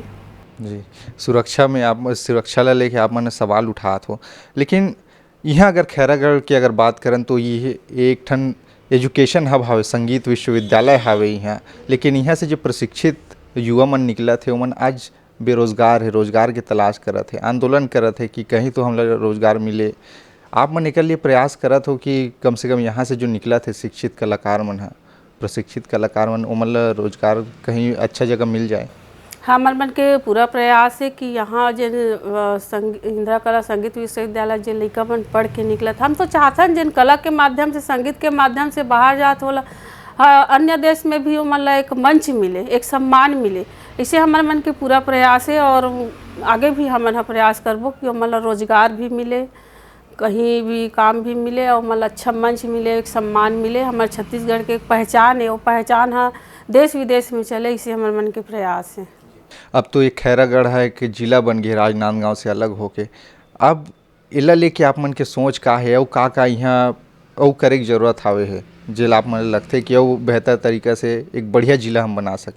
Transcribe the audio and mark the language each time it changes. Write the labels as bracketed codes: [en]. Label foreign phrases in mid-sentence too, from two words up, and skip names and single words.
[hne] जी, सुरक्षा में आप सुरक्षा ला लेके आप मैंने सवाल उठात हो, लेकिन यहाँ अगर खैरागढ़ की अगर बात करें तो ये एक ठन [en] education hub [hne] हवे, संगीत विश्वविद्यालय हवे यहाँ, लेकिन यहाँ से जो प्रशिक्षित युवा मन निकला थे वो मन आज बेरोजगार है, रोजगार की तलाश करत है, आंदोलन करत है कि कहीं तो हम लोग रोजगार मिले। आप मन एक लिए प्रयास करत हो कि कम से कम यहाँ से जो निकला थे शिक्षित कलाकार मन है, प्रशिक्षित कलाकार मन, उमन ला रोजगार कहीं अच्छा जगह मिल जाए। हमार मन के पूरा प्रयास है कि यहाँ जिन इंदिरा कला संगीत विश्वविद्यालय जिन लड़का मन पढ़ के निकलत, हम तो चाहतन जिन कला के माध्यम से, संगीत के माध्यम से बाहर जात होला, अन्य देश में भी उमन ला एक मंच मिले, एक सम्मान मिले। इसे हमारे मन के पूरा प्रयास है और आगे भी हम प्रयास करबो कि उमन ला रोजगार भी मिले, कहीं भी काम भी मिले और मतलब अच्छा मंच मिले, एक सम्मान मिले। हमारे छत्तीसगढ़ के एक पहचान है, वो पहचान हाँ देश विदेश में चले, इसे हमारे मन के प्रयास है। अब तो एक खैरागढ़ है कि जिला बन गया राजनांदगांव से अलग होके, अब इला लेके आप मन के सोच का है और का यहाँ और करे की जरूरत हावे है जिला आप मन लगते कि वो बेहतर तरीका से एक बढ़िया जिला हम बना सकें?